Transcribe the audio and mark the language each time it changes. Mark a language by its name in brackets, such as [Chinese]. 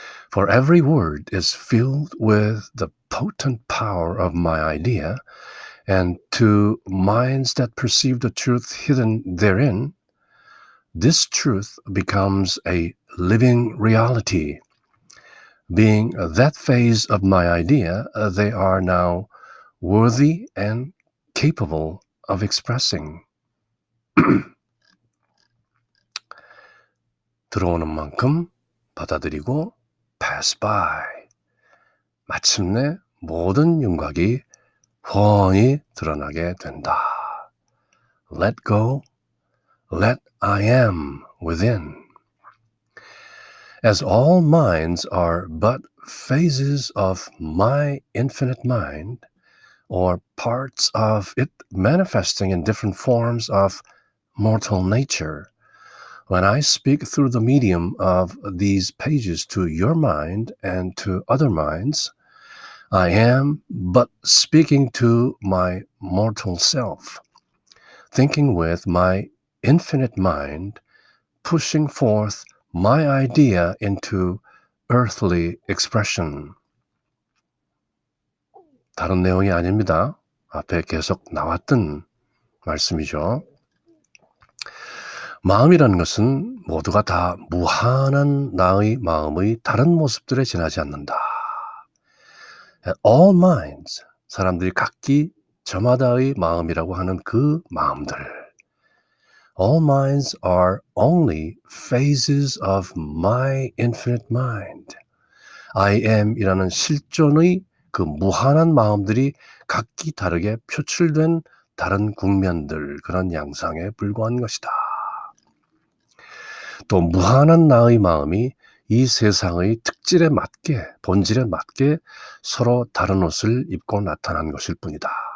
[English] For every word is filled with the potent power of my idea, and to minds that perceive the truth hidden therein, this truth becomes a living reality. Being that phase of my idea, they are now worthy and capable of expressing. [Korean] 들어오는 만큼 받아들이고 [English] pass by. [Korean] 마침내 모든 윤곽이 훤히 드러나게 된다. [English] Let go, let I am within. As all minds are but phases of my infinite mind, or parts of it manifesting in different forms of mortal nature, when I speak through the medium of these pages to your mind and to other minds, I am but speaking to my mortal self, thinking with my infinite mind, pushing forth my idea into earthly expression. [Korean] 다른 내용이 아닙니다. 앞에 계속 나왔던 말씀이죠. 마음이라는 것은 모두가 다 무한한 나의 마음의 다른 모습들에 지나지 않는다. [English] All minds, [Korean] 사람들이 각기 저마다의 마음이라고 하는 그 마음들. [English] All minds are only phases of my infinite mind. [Korean] I am이라는 실존의 그 무한한 마음들이 각기 다르게 표출된 다른 국면들, 그런 양상에 불과한 것이다. 또 무한한 나의 마음이 이 세상의 특질에 맞게, 본질에 맞게 서로 다른 옷을 입고 나타난 것일 뿐이다.